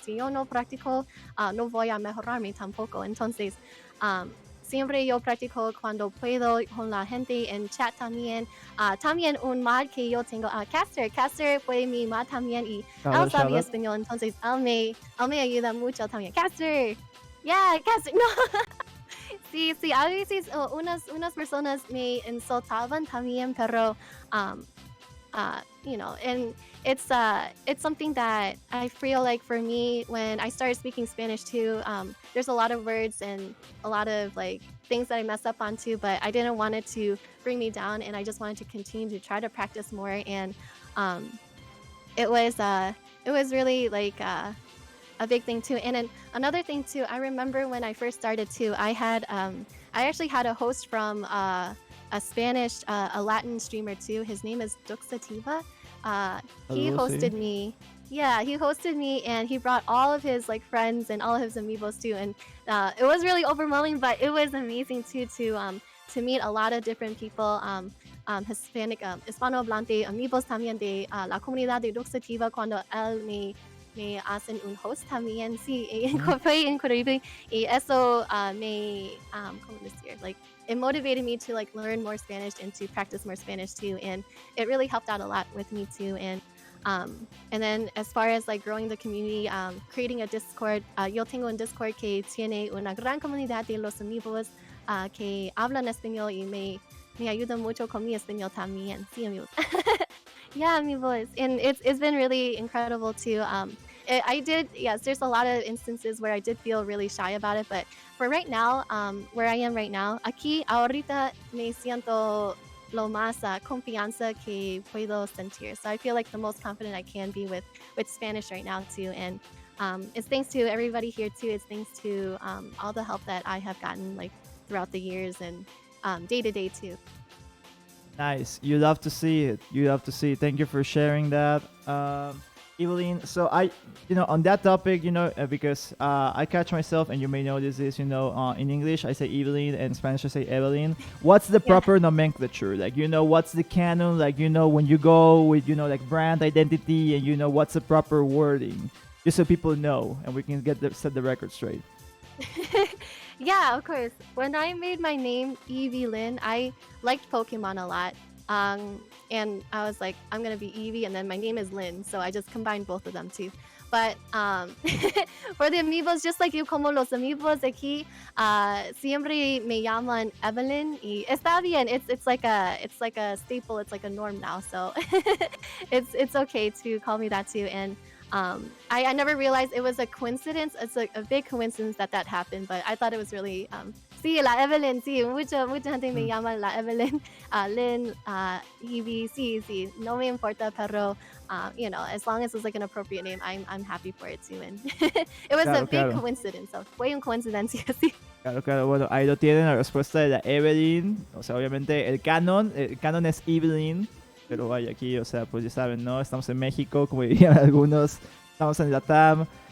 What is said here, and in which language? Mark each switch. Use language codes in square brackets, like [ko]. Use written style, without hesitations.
[es] Si yo no practico, no voy a mejorarme tampoco. Entonces, siempre yo practico cuando puedo con la gente en chat también. También un mod que yo tengo, Caster fue mi mod también y él sabía español, entonces él me ayuda mucho también. Caster, Caster, no. Sí, a veces unas personas me insultaban también, pero [en] you know, and it's something that I feel like for me, when I started speaking Spanish too, there's a lot of words and a lot of like things that I mess up on too, but I didn't want it to bring me down, and I just wanted to continue to try to practice more. And it was really like a big thing too. And then another thing too, I remember when I first started too, I actually had a host from a Spanish, a Latin streamer too. His name is Duxativa. He hosted me. Yeah, he hosted me, and he brought all of his like friends and all of his amigos too. And it was really overwhelming, but it was amazing too to meet a lot of different people, Hispanic, [es] hispanohablante amigos también de la comunidad de Duxativa cuando él me hacen un host también. Sí, fue increíble. Y eso ¿cómo decir? [en] Like, it motivated me to like learn more Spanish and to practice more Spanish too. And it really helped out a lot with me too. And then as far as like growing the community, creating a Discord, [es] yo tengo un Discord que tiene una gran comunidad de los amigos que hablan español y me ayudan mucho con mi español también. Sí, amigos. Yeah, amigos. [en] And it's been really incredible too. There's a lot of instances where I did feel really shy about it, but for right now, where I am right now, [es] aquí ahorita me siento lo más confianza que puedo sentir. [en] So I feel like the most confident I can be with Spanish right now too. And it's thanks to everybody here too. It's thanks to all the help that I have gotten like throughout the years and day to day too. Nice. You love to see it. You love to see it. Thank you for sharing that. Eevelinh, so on that topic, because I catch myself, and you may notice this, in English I say Eevelinh, and in Spanish I say Eevelinh. What's the proper nomenclature? Like, what's the canon? Like, when you go with, like brand identity, and what's the proper wording, just so people know, and we can set the record straight. Yeah, of course. When I made my name Eevelinh, I liked Pokemon a lot. And I was like, I'm gonna be Eevee, and then my name is Lynn, so I just combined both of them too. But for the amigos, just like you, [es] como los amigos aquí, siempre me llaman Eevelinh, y está bien. [en] It's like a staple. It's like a norm now, so it's okay to call me that too. And I never realized it was a coincidence. It's a big coincidence that happened, but I thought it was really [es] sí, la Eevelinh, sí, mucha gente me llama la Eevelinh, Lynn, Eevee, sí, no me importa, pero [en] as long as it's like an appropriate name, I'm happy for it too. And it was a big coincidence, so [es] fue una coincidencia, sí. Claro, bueno, ahí lo tienen, la respuesta de la Eevelinh. O sea, obviamente el canon es Eevelinh. Pero vaya, aquí, o sea, pues ya saben, ¿no? Estamos en México, como dirían algunos, estamos en la TAM.